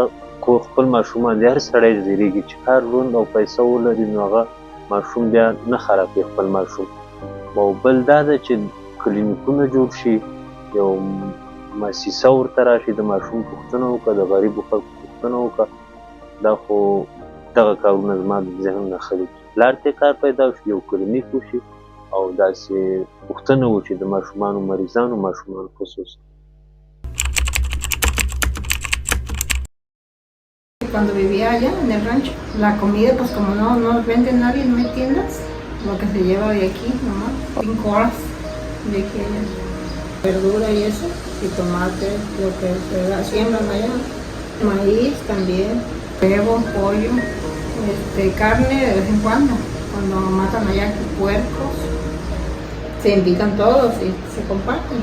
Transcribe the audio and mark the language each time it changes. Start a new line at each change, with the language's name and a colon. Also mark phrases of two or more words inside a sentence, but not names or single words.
Pashto: کو خپل ماشومان د هر سړی زیریږي چې کار ژوند او پیسه ولري نو هغه ماشوم بیا نه خرابوي خپل ماشوم او بل دا ده چې کلینیکونه جوړ شي یو مؤسسه ورته راشي د ماشوم پوښتنه وکړه د غریبو خلکو پوښتنه وکړه دا خو دغه کارونه زما د ذهن نه خلي پلار ته کار پیدا شي یو کلینیک وشي او داسې پوښتنه وشي د ماشومانو مریضانو ماشومانو خصوصا.
Spanish: Cuando vivía allá en el rancho, la comida pues como no vende nadie, no hay tiendas, lo que se lleva de aquí nomás, 5 horas de que verdura y eso, y tomate, lo que se siembran allá, maíz también, huevo, pollo, carne de vez en cuando matan allá puercos, se invitan todos y se comparten.